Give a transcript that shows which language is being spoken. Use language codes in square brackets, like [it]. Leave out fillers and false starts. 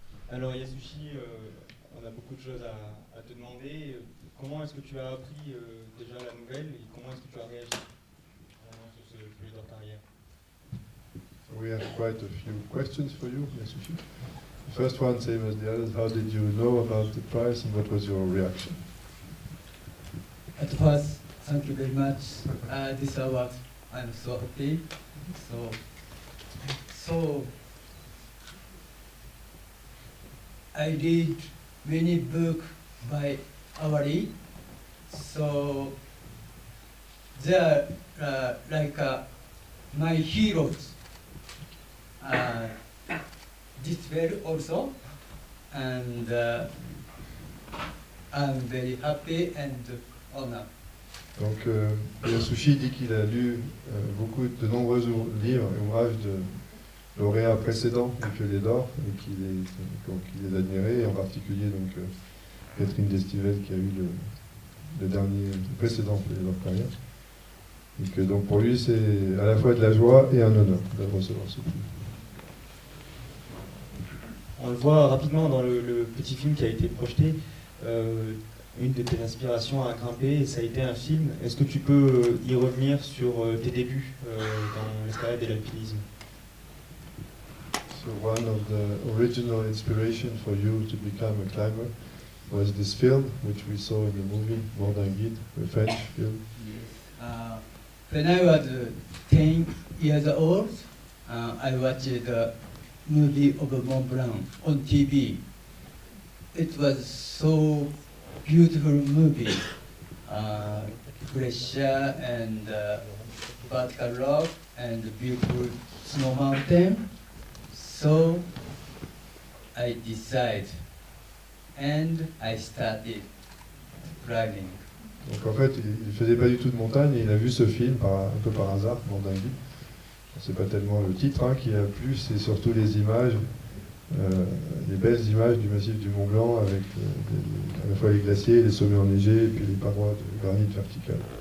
[fr] Alors Yasushi, on a beaucoup de choses à te demander. Comment est-ce que tu as appris déjà la nouvelle et comment est-ce que tu as réagi sur ce projet de carrière? [en] We have quite a few questions for you, Yasushi. The first one, same as the others, how did you know about the prize and what was your reaction? At first, thank you very much. This award, I'm so happy. So I read many books by Awari. So they are like my heroes. This well also, and I'm very happy and honored. [fr] Donc Yasushi dit qu'il a lu de nombreux livres et ouvrages de lauréats précédents du Piolet d'Or et qu'il les admirait, et en particulier donc Catherine Destivelle qui a eu le précédent Piolet d'Or carrière. Et que donc pour lui c'est à la fois de la joie et un honneur de recevoir ce prix. On le voit rapidement dans le petit film qui a été projeté. Une de tes inspirations à grimper, ça a été un film. Est-ce que tu peux y revenir sur tes débuts dans l'escalade et l'alpinisme? [en] So one of the original inspiration for you to become a climber was this film, which we saw in the movie Mont d'un Guide, a French film. When I was 10 years old, I watched the movie of Mont Blanc on TV. It was so beautiful movie, glacier and vertical rock and beautiful snow mountain. So I decided and I started climbing. [fr] Donc en fait, il ne faisait pas du tout de montagne et il a vu ce film un peu par hasard, Mont d'un Guide. C'est pas tellement le titre qui a plu, c'est surtout les images, les belles images du massif du Mont Blanc avec à la fois les glaciers, les sommets enneigés et puis les parois de granit verticales.